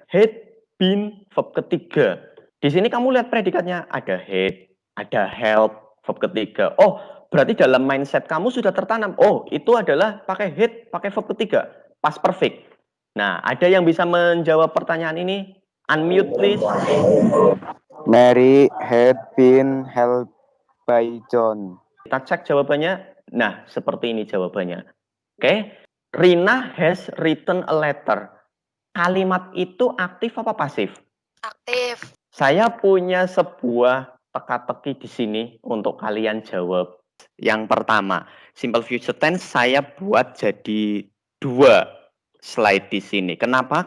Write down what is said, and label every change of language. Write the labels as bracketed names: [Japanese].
[Indonesian] Had, been, verb ketiga. Di sini kamu lihat predikatnya, ada had, ada help, verb ketiga. Oh, berarti dalam mindset kamu sudah tertanam. Oh, itu adalah pakai had, pakai verb ketiga. Past perfect. Nah, ada yang bisa menjawab pertanyaan ini? [English] Unmute, please. Mary had been helped by John. [Indonesian] Kita cek jawabannya. Nah, seperti ini jawabannya. Oke. [English] Rina has written a letter. [Indonesian] Kalimat itu aktif apa pasif? Aktif. Saya punya sebuah teka-teki di sini untuk kalian jawab. Yang pertama, simple future tense saya buat jadi 2 slide di sini. Kenapa?